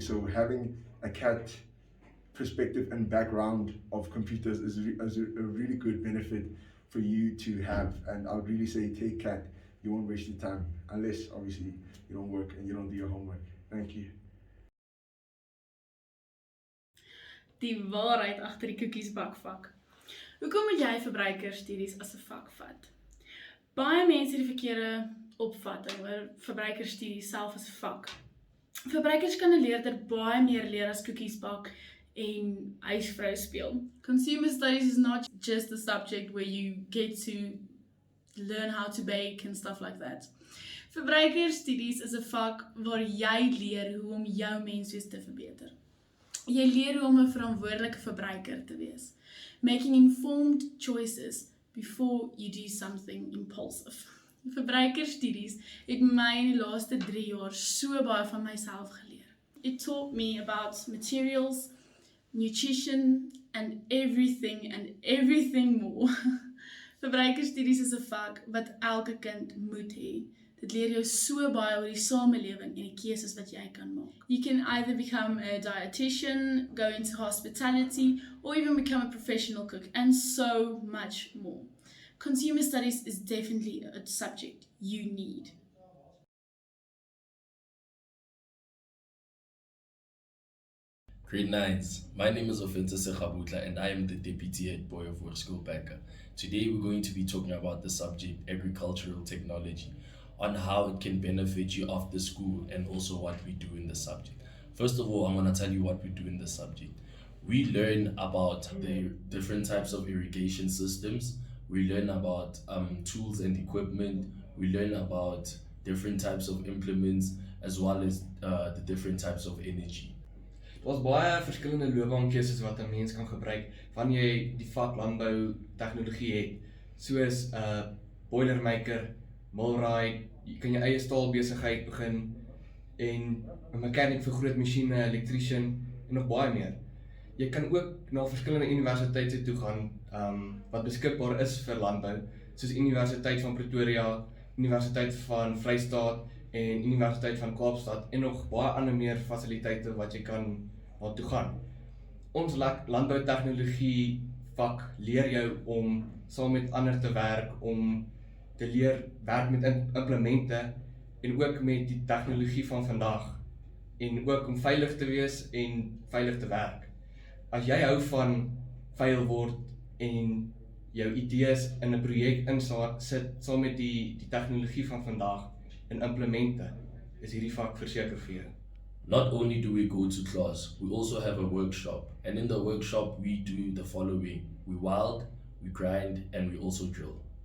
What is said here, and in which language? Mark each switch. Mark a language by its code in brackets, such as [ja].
[en] So having a CAT perspective and background of computers is a really good benefit for you to have. And I would really say take CAT. You won't waste your time, unless obviously you don't work and you don't do your homework. Thank you. [af] Die waarheid agter die koekiesbakvak. Hoekom moet jy verbruikerstudies as 'n vak vat? Baie mense het die verkeerde opvatting oor verbruikerstudies self as 'n vak. Verbruikers kan 'n leerder baie meer leer as koekiesbak en huisvrou speel. [en] Consumer studies is not just a subject where you get to learn how to bake and stuff like that. [af] Verbruikerstudies is 'n vak waar jy leer hoe om jou menswees te verbeter. Jy leer hoe om 'n verantwoordelike verbruiker te wees, [en] making informed choices before you do something impulsive. [af] Verbruikerstudies het my in die laaste 3 jaar so baie van myself geleer. [en] It taught me about materials, nutrition, and everything more. [af] Verbruikerstudies is 'n vak wat elke kind moet hê. Dit leer jou so baie oor die samelewing en die keuses wat jy kan maak. [en] You can either become a dietitian, go into hospitality, or even become a professional cook, and so much more. Consumer studies is definitely a subject you need. Grade 9s, my name is Ofentse Sekhabutla and I am the Deputy Head Boy of Workschool Bekker. Today we're going to be talking about the subject agricultural technology, on how it can benefit you after school and also what we do in the subject. First of all, I'm going to tell you what we do in the subject. We learn about the different types of irrigation systems. We learn about tools and equipment. We learn about different types of implements as well as the different types of energy. [af] Daar's baie verskillende loopbaankeuses wat 'n mens kan gebruik wanneer jy die vak landbou tegnologie het, soos 'n boilermaker, millwright, jy kan jou eie staalbesigheid begin en 'n mechanic vir groot masjiene, elektriesien en nog baie meer. Jy kan ook na verskillende universiteite toe gaan wat beskikbaar is vir landbou, soos Universiteit van Pretoria, Universiteit van Vrystaat en Universiteit van Kaapstad en nog baie ander meer fasiliteite wat jy kan naartoe gaan. Ons landboutegnologie vak leer jou om saam met ander te werk, om te leer werk met implemente en ook met die tegnologie van vandag en ook om veilig te wees en veilig te werk. As jy hou van veil word en jou idees in 'n projek sit saam met die tegnologie van vandag en implemente, is hierdie vak verseker vir jou. [en] Not only do we go to class, we also have a workshop, and in the workshop we do the following: we weld, we grind, and we also drill.